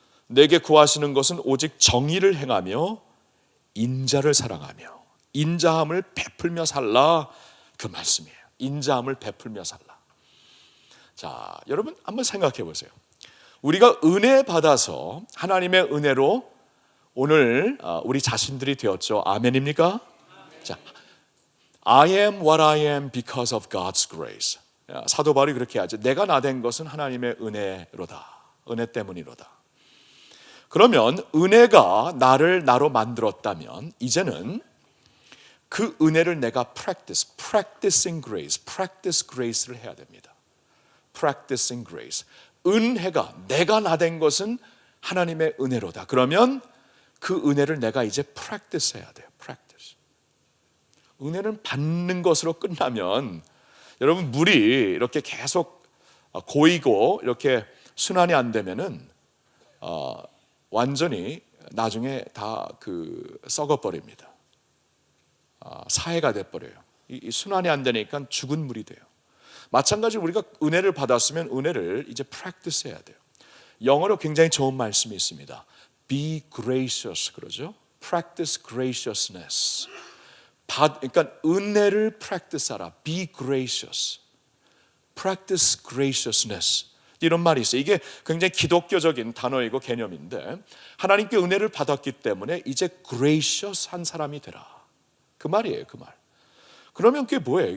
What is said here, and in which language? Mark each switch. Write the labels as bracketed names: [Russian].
[Korean] 내게 구하시는 것은 오직 정의를 행하며 인자를 사랑하며 인자함을 베풀며 살라, 그 말씀이에요. 인자함을 베풀며 살라. 자, 여러분 한번 생각해 보세요. 우리가 은혜 받아서 하나님의 은혜로 오늘 우리 자신들이 되었죠. 아멘입니까? [English] 자, I am what I am because of God's grace. [Korean] 사도 바울이 그렇게 하죠. 내가 나 된 것은 하나님의 은혜로다. 은혜 때문이로다. 그러면 은혜가 나를 나로 만들었다면 이제는 그 은혜를 내가 [English] practicing grace [Korean] 를 해야 됩니다. [English] practicing grace. [Korean] 은혜가, 내가 나 된 것은 하나님의 은혜로다. 그러면 그 은혜를 내가 이제 practice 해야 돼요. [English] practice. [Korean] 은혜는 받는 것으로 끝나면 여러분 물이 이렇게 계속 고이고 이렇게 순환이 안 되면은 완전히 나중에 다 썩어버립니다. 사해가 돼버려요. 이 순환이 안 되니까 죽은 물이 돼요. 마찬가지로 우리가 은혜를 받았으면 은혜를 이제 practice 해야 돼요. 영어로 굉장히 좋은 말씀이 있습니다. [English] Be gracious [Korean] 그러죠. [English] Practice graciousness. [Korean] 그러니까 은혜를 practice하라. [English] Be gracious. Practice graciousness. [Korean] 이런 말이 있어요. 이게 굉장히 기독교적인 단어이고 개념인데 하나님께 은혜를 받았기 때문에 이제 gracious한 사람이 되라. 그 말이에요. 그 말. 그러면 그게 뭐예요?